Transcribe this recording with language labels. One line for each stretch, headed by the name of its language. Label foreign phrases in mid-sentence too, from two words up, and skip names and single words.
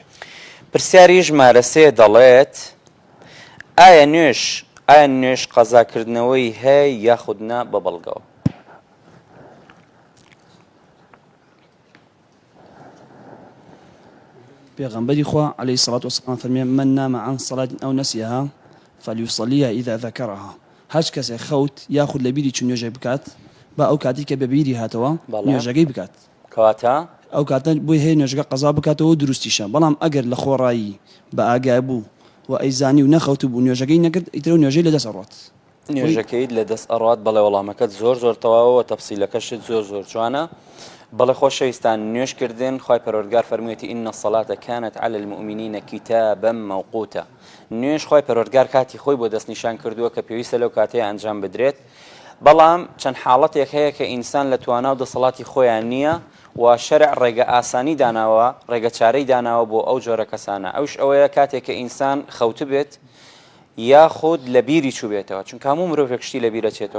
Central Kurdish: پرسیاری ژمارە 3 دەڵێت ئایا نوێش قەزاکردنەوەی هەیە یاخود نا بە بەڵگەوە؟ پێغەمبەری خوا
Arabic: عەلەیهی سەڵات وسەلام
Central Kurdish: فەرمێ
Arabic: من نام عن صلاة أو نسيها فليصليها إذا ذكرها.
Central Kurdish: هەر کەسێک خەوت یاخود لە بیری چ نوێژێک بکات بە ئەو کاتی کە بە بیری هاتەوە نوێژەکەی بکات، کەواتە ئەو کاتە بۆی هەیە نوێژەکە قەزا بکاتەوە دروستیشە. بەڵام ئەگەر لە خۆڕایی بە ئاگای بوو و ئەیزانی و نەخەوت بوو نوێژەکەی نەکرد ئیتر نوێژەی لەدەست ئەڕات، نوێژەکەیت لەدەست ئەڕات. بەڵێ وەڵامەکەت زۆر تەواوە، تەفسیلەکەشت زۆر جوانە. بەڵێ خۆشەویستان نوێژکردن خی پەروەردگار فەرموویەتی
Arabic: ئین الصلاة كانت على المؤمنين كتابا موقوتا.
Central Kurdish: نوێژ خی پەروەردگار کاتی خۆی بۆ دەستنیشان کردووە کە پێویستە لەو کاتەیە ئەنجام بدرێت. بەڵام چەند حاڵەتێک هەیە کە ئینسان لە توانا و دەسەڵاتی خۆیان نییە و شەرع ڕێگە ئاسانی داناوە، ڕێگە چارەی داناوە بۆ ئەو جۆرە کەسانە. ئەوش ئەوەیە کاتێک کە ئینسان خەوت بێت یاخود لە بیری چوو بێتەوە، چونکە هەموو مرۆڤێک شتی لە بیرە چێتەوە.